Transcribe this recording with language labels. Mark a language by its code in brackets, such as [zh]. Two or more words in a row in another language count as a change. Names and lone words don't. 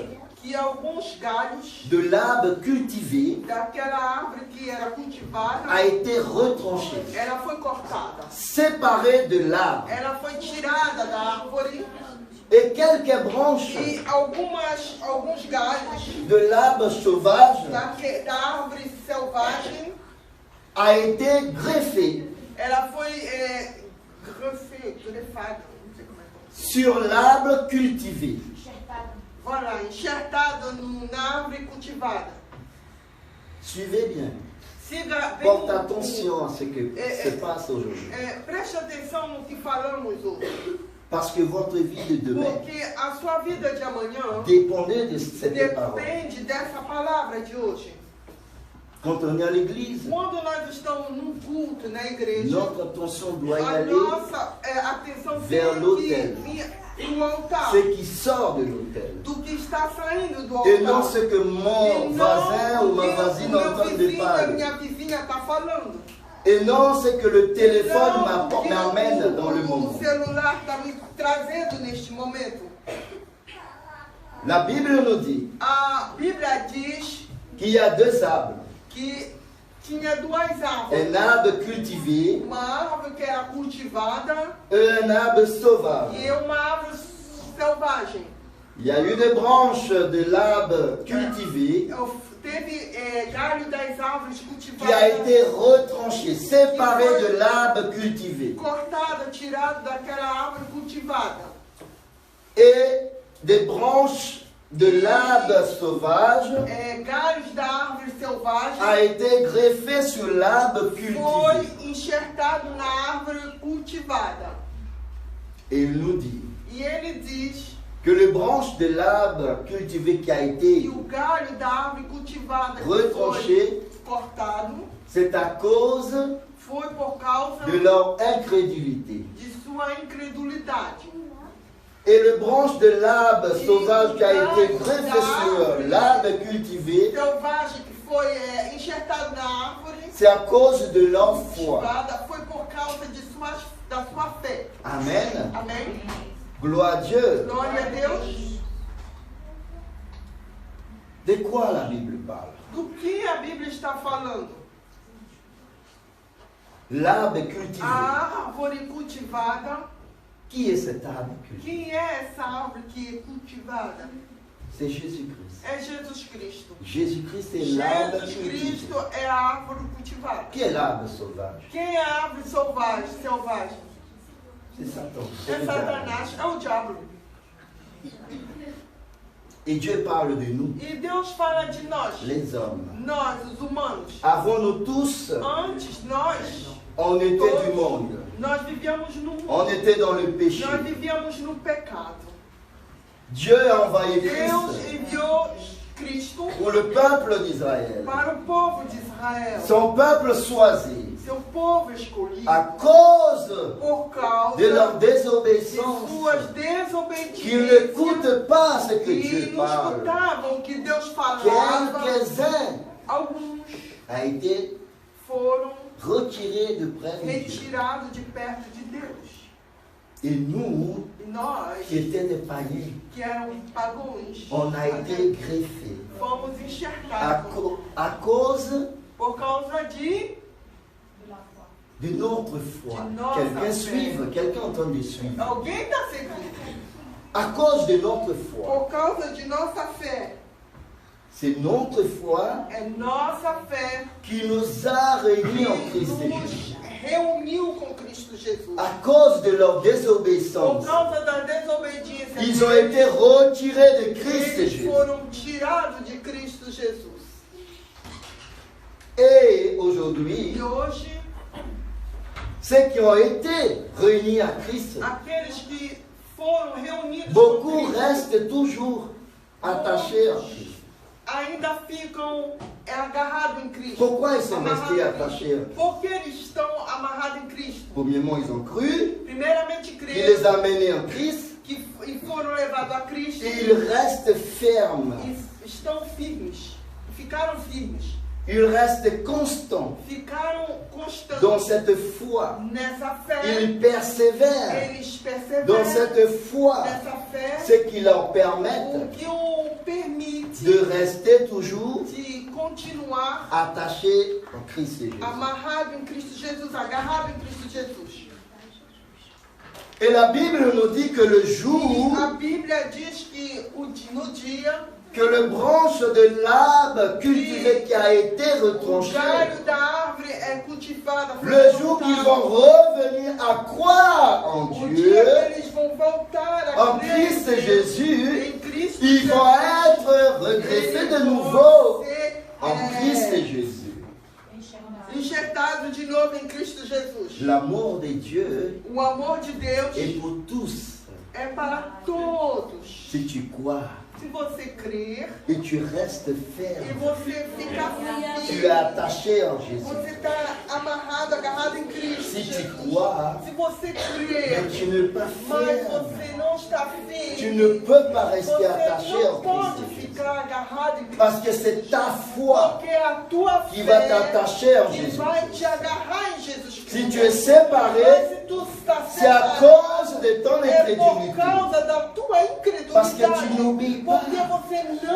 [pt] que alguns galhos [fr] de l'arbre cultivé [pt] daquela árvore que era cultivada, [fr] a été retranchée, [pt] ela foi cortada. [fr] séparée de l'arbre. [pt] Ela foi tirada da árvore [fr] Et quelques branches [pt] e alguns galhos [fr] de l'arbre sauvage [pt] da árvore selvagem, [fr] a été greffée [pt] ela foi grefada, não sei como é. [fr] sur l'arbre cultivé. Voilà, [pt] enxertada na árvore cultivada. [fr] Suivez bien. [pt] Siga bem. [fr] Porte attention à ce que se passe aujourd'hui. [pt] Preste atenção no que falamos hoje. [fr] Parce que votre vie de demain [pt] Porque a sua vida de amanhã [fr] dépendait de cette parole. [pt] depende dessa palavra de hoje. [fr] Quand on est à l'église, [pt] Quando nós estamos num culto na igreja, [fr] notre attention doit y a aller [pt] nossa atenção [fr] vers [pt] tem [fr] l'autel. [pt] que vir no altar, [fr] ce qui sort de l'autel. [pt] do que está saindo do [fr] Et non [pt] altar. [fr] ce que mon voisin ou ma voisine entend de a parler. [pt] minha vizinha está falando. [fr] Et non ce que le téléphone [pt] Não o que [fr] m'amène dans le [pt] o [fr] moment. [pt] celular está me trazendo neste momento. [fr] La Bible nous dit [pt] A Bíblia diz [fr] qu'il y a deux arbres. [pt] que tinha duas [fr] Un [pt] árvores. [fr] arbre cultivé [pt] Uma árvore que era cultivada [fr] et un arbre sauvage. [pt] e uma árvore selvagem. [fr] Il y a eu des branches de l'arbre cultivé [pt] Teve galho das árvores [fr] qui a [pt] cultivadas [fr] été retranché, séparé de l'arbre cultivé. [pt] cortada, tirado daquela árvore cultivada. [fr] Et des branches de l'arbre sauvage [pt] Galhos da árvore selvagem [fr] a été greffé sur l'arbre cultivé. [pt] foi enxertado na árvore cultivada. [fr] Et il nous dit [pt] E ele diz [fr] que les branches de l'arbre cultivé qui a [pt] que [fr] été [pt] o galho da árvore cultivada que [fr] retranché, [pt] foi cortado [fr] c'est à cause [pt] foi por causa [fr] de leur incrédulité. [pt] de sua incredulidade. [fr] Et les branches de l'arbre sauvage qui a été greffé sur l'arbre cultivé, [pt] Selvagem que foi enxertado na árvore [fr] c'est à cause de leur foi. [pt] cultivada foi por causa da sua fé. [fr] Amen. [pt] Amém? [fr] Gloire à Dieu. [pt] Glória a Deus. [fr] De quoi la Bible parle? [pt] Do que a Bíblia está falando? [fr] L'arbre cultivé. [pt] A árvore cultivada. [fr] Qui est cet arbre cultivé? [pt] Quem é essa árvore que é cultivada? [fr] C'est Jésus-Christ. [pt] É Jesus Cristo. [fr] Jésus-Christ est l'arbre [pt] Jesus [fr] cultivé. [pt] Cristo é a árvore cultivada. [fr] Qui est l'arbre sauvage? [pt] Quem é a árvore selvagem? [fr] C'est Satan. [pt] É [fr] C'est le diable. [pt] Satanás, é o diabo. [fr] Et Dieu parle de nous, [pt] E Deus fala de nós, [fr] les hommes. [pt] nós, os humanos. [fr] Avant-nous tous, [pt] Antes, nós [fr] on était du monde. [pt] nós vivíamos no mundo. [fr] On était dans le péché. [pt] Nós vivíamos no pecado. [fr] Dieu a envoyé [pt] Deus [fr] Christ [pt] enviou Cristo [fr] pour le peuple d'Israël. [pt] para o povo de Israel. [fr] Son peuple choisi [pt] Seu povo escolhido. [fr] à cause [pt] Por causa [fr] de leur [pt] de [fr] désobéissance, [pt] suas [fr] qui [pt] desobediências. [fr] n'écoutent pas ce que [pt] E [fr] Dieu [pt] não [fr] parle. [pt] escutavam o que Deus falava. [fr] Quelques-uns [pt] Alguns [fr] a été [pt] foram [fr] retirés de près de Dieu. [pt] retirados de perto de Deus. [fr] Et nous, [pt] E nós, [fr] qui étions des païens, [pt] que eram pagões, [fr] on a été greffés [pt] fomos [fr] à, [pt] enxertados [fr] à cause [pt] por causa [fr] de notre foi. De notre Quelqu'un foi. suive, quelqu'un entend de suivre. [pt] alguém está seguindo. [fr] À cause de notre foi. [pt] Por causa de nossa fé. [fr] C'est notre foi [pt] É nossa fé [fr] qui nous a réunis en [pt] que [fr] Christ [pt] nos [fr] Jésus. [pt] reuniu com Cristo Jesus. [fr] À cause de leur [pt] Por [fr] désobéissance, [pt] causa da desobediência [fr] ils ont [pt] deles, [fr] été retirés de Christ [pt] eles [fr] Jésus. [pt] foram tirados de Cristo Jesus. [fr] Et aujourd'hui, [pt] E hoje, [fr] ceux qui ont été réunis à Christ, [pt] aqueles que foram reunidos [fr] beaucoup [pt] com Cristo [fr] restent toujours attachés à Christ. [pt] ainda ficam agarrados em Cristo. [fr] Pourquoi ils sont restés [pt] Amarrados em [fr] attachés à [pt] Cristo. [fr] Christ? [pt] Porque eles estão amarrados em Cristo. [fr] Premièrement, ils ont cru, [pt] Primeiramente, [fr] il les [pt] creram [fr] a menés en Christ, [pt] e foram levados a Cristo [fr] et ils restent fermes, [pt] e estão firmes. Ficaram firmes. [fr] ils restent constants [pt] Ficaram constantes [fr] dans cette foi. [pt] nessa fé. [fr] Ils persévèrent [pt] Eles [fr] dans [pt] perseveram [fr] cette foi, [pt] nessa fé, [fr] ce qui leur [pt] o [fr] permet [pt] que o permite [fr] de rester toujours [pt] de continuar [fr] attachés en Christ Jésus. [pt] amarrado em Cristo Jesus, agarrado em Cristo Jesus. [fr] Et la Bible nous dit que le jour [pt] E a Bíblia diz que no dia [fr] que le branche de l'arbre cultivé qui a été [pt] o [fr] retranché, [pt] galho da árvore é cultivada. foi [fr] le jour qu'ils [pt] cortado. [fr] vont revenir à croire en [pt] O [fr] Dieu, [pt] dia que eles vão voltar a [fr] en [pt] crer [fr] Christ [pt] em Deus, [fr] Jésus, [pt] em Cristo [fr] Ils vont être regreffés de nouveau en Christ Jésus. [pt] Enxertado de novo em Cristo Jesus. [fr] L'amour de Dieu [pt] O amor de Deus [fr] est pour tous. [pt] é para todos. [fr] Si tu crois [pt] Se você crer [fr] et tu restes [pt] e [fr] ferme, [pt] você ficar [fr] tu es [pt] firme, [fr] attaché en Jésus. [pt] você está amarrado, agarrado em Cristo [fr] Si tu [pt] Jesus. [fr] crois, [pt] Se você [fr] mais [pt] crer, [fr] tu n'es pas [pt] mas [fr] ferme. [pt] você não está [fr] Tu [pt] firme, [fr] ne peux pas rester [pt] você [fr] attaché [pt] não [fr] en [pt] pode [fr] Christ Jésus. [pt] ficar agarrado em Cristo. [fr] Parce que c'est ta foi [pt] Porque a tua [fr] qui va [pt] fé [fr] t'attacher en [pt] que [fr] Jésus. [pt] vai te agarrar em Jesus Cristo. [fr] Si tu es séparé, [pt] Mas se tu está [fr] c'est à [pt] separado, [fr] cause de ton [pt] é por [fr] incrédulité. [pt] causa da tua incredulidade. [fr] Parce que tu n'oublies pas. [pt] Porque você não